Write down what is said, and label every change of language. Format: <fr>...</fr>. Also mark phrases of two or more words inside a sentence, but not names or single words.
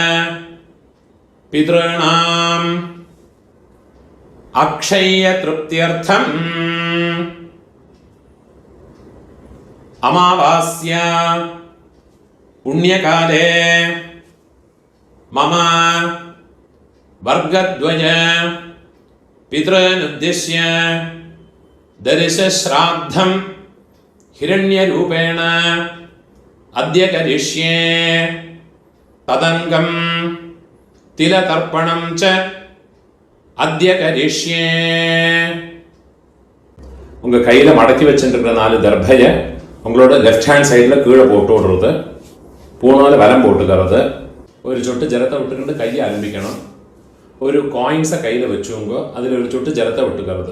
<sa>पितॄणां अक्षयतृप्त्यर्थं अमावास्य पुण्यकाले मम वर्गद्वय पितॄनुद्दिश्य दर्शश्राद्धं हिरण्यरूपेण अद्य करिष्ये तदङ्गं तिलतर्पणं च अद्य करिष्ये.</sa> <ta>உங்க கையில மடக்கி வச்சுருக்கிற 4 தர்பையை உங்களோட</ta> <en>left hand side</en> <ta>கீழே போட்டு விடுறது, பூணால வலம் போட்டுக்கிறது. ஒரு சொட்டு ஜலத்தை விட்டுக்கிட்டு கையை ஆரம்பிக்கணும். ஒரு காயின்ஸை கையில் வச்சுங்க, அதில் ஒரு சொட்டு ஜலத்தை விட்டுக்கிறது.</ta>